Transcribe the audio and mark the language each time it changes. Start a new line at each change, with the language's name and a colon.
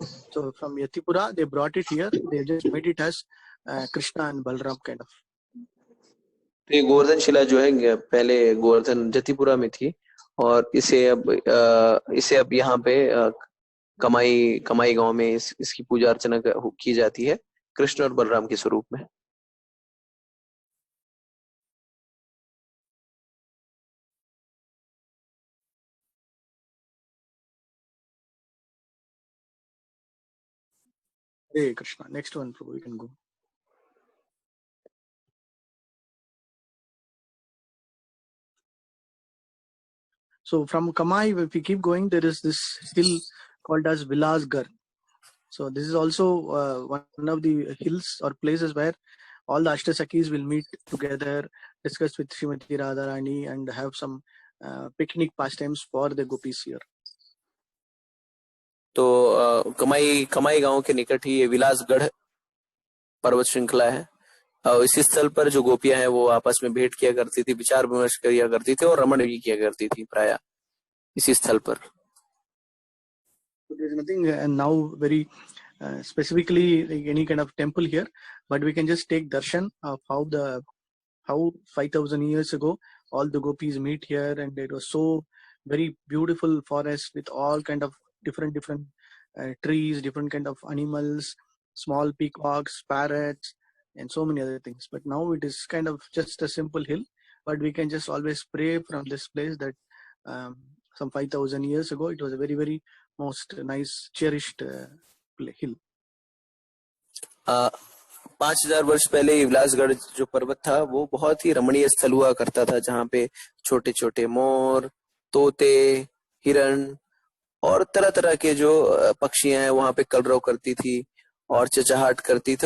English: So from Yatipura, they brought it here. They just made it as Krishna and Balram kind of.
Hindi: तो ये गोवर्धन शिला जो है पहले गोवर्धन जतिपुरा में थी, और इसे अब यहाँ पे कमाई गांव में इसकी पूजा अर्चना की जाती है कृष्ण और बलराम के स्वरूप में।
English: Hey Krishna, next one, Prabhu, we can go. So from Kamai, if we keep going, there is this hill called as Vilasgarh. So this is also one of the hills or places where all the Ashtasakis will meet together, discuss with Srimati Radharani, and have some picnic pastimes for the gopis here.
Hindi: तो कमाई गांव के निकट ही ये विलासगढ़ पर्वत श्रृंखला है। इसी स्थल पर जो गोपियां हैं वो आपस में भेंट किया करती थी, विचार विमर्श किया करती थी और रमण भी किया करती थी प्राय इसी स्थल पर।
English: There is nothing now very specifically like any kind of temple here, but we can just take darshan of how 5,000 years ago all the gopis meet here, and it was so very beautiful forest with all kind of different trees, different kind of animals, small peacocks, parrots, and so many other things. But now it is kind of just a simple hill, but we can just always pray from this place that some 5,000 years ago it was a very, very most nice cherished hill.
Hindi: 5000 वर्ष पहले विलासगढ़ जो पर्वत था वो बहुत ही रमणीय स्थल हुआ करता था, जहाँ पे छोटे छोटे मोर, तोते, हिरण और तरह तरह के जो पक्षियां हैं वहां पे कलरव करती थी और चहचहाट करती थी।